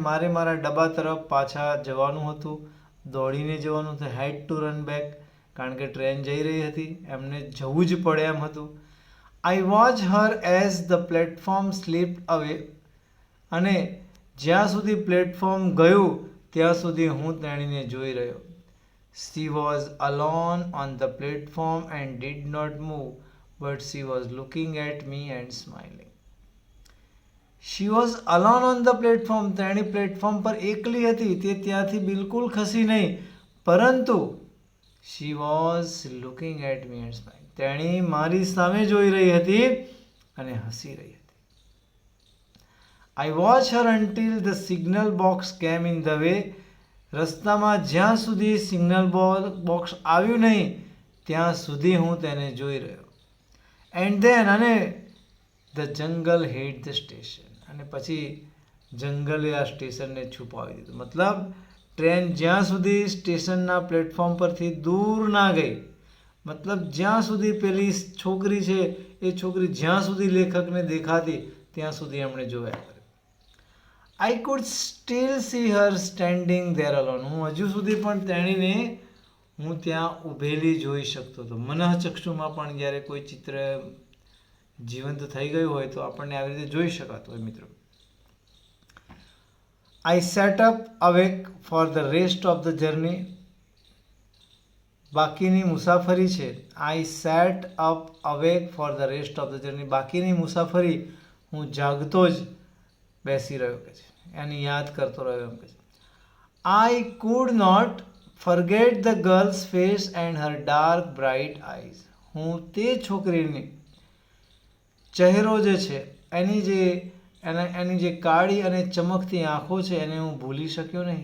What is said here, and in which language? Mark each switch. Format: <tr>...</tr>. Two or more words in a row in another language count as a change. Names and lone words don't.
<gu>મારે મારા ડબ્બા તરફ પાછા જવાનું હતું, દોડીને જવાનું હતું.</gu> <en>had to run back,</en> <gu>કારણ કે ટ્રેન જઈ રહી હતી, એમને જવું જ પડે એમ હતું.</gu> <en>I watch her as the platform slipped away.</en> <gu>અને જ્યાં સુધી પ્લેટફોર્મ ગયું ત્યાં સુધી હું તેણીને જોઈ રહ્યો.</gu> <en>She was alone on the platform and did not move, but she was looking at me and smiling. She was alone on the platform.</en> <gu>તેણી પ્લેટફોર્મ પર એકલી હતી, તે ત્યાંથી બિલકુલ ખસી નહીં, પરંતુ</gu> <en>she was looking at me and smiling.</en> <gu>તેણી મારી સામે જોઈ રહી હતી અને હસી રહી હતી.</gu> <en>I watched her until the signal box came in the way.</en> <gu>રસ્તામાં જ્યાં સુધી સિગ્નલ બોક્સ આવ્યું નહીં ત્યાં સુધી હું તેને જોઈ રહ્યો.</gu> <en>And then, અને the jungle hid the station.</en> <gu>અને પછી જંગલે આ સ્ટેશનને છુપાવી દીધું. મતલબ ટ્રેન જ્યાં સુધી સ્ટેશનના પ્લેટફોર્મ પરથી દૂર ના ગઈ, મતલબ જ્યાં સુધી પેલી છોકરી છે એ છોકરી જ્યાં સુધી લેખકને દેખાતી ત્યાં સુધી એમણે જોયા કરે.</gu> <en>I could still see her standing there alone.</en> <gu>હું હજુ સુધી પણ તેણીને હું ત્યાં ઊભેલી જોઈ શકતો હતો. મનઃચક્ષુમાં પણ જ્યારે કોઈ ચિત્ર જીવંત થઈ ગયું હોય તો આપણને આવી રીતે જોઈ શકાતું હોય. મિત્રો,</gu> <en>I sat up awake for the rest of the journey.</en> <gu>બાકીની મુસાફરી છે.</gu> <en>I sat up awake for the rest of the journey.</en> <gu>બાકીની મુસાફરી હું જાગતો જ બેસી રહ્યો કે છે, એને યાદ કરતો રહ્યો એમ કે છે.</gu> <en>I could not forget the girl's face and her dark bright eyes.</en> <gu>હું તે છોકરીની ચહેરો જે છે એની જે કાળી અને ચમકતી આંખો છે એને હું ભૂલી શક્યો નહીં.</gu>